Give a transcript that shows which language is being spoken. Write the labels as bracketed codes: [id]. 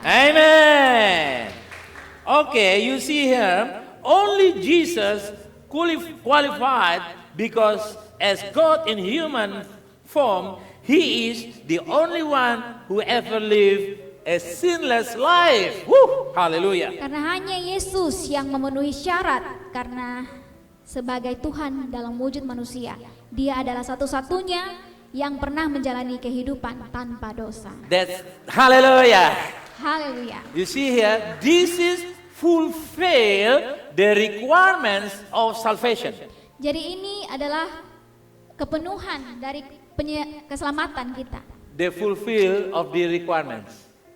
[en] Amen. Okay, you see here, only Jesus qualified because as God in human form, He is the only one who ever lived a sinless life. Woo! Hallelujah. [id] Karena hanya Yesus yang memenuhi syarat karena sebagai Tuhan dalam wujud manusia. Dia adalah satu-satunya yang pernah menjalani kehidupan tanpa dosa. [en] That's hallelujah. [id] Haleluya. [en] You see here, this is fulfill the requirements of salvation. [id] Jadi ini adalah kepenuhan dari keselamatan kita. [en] The fulfill of the requirements.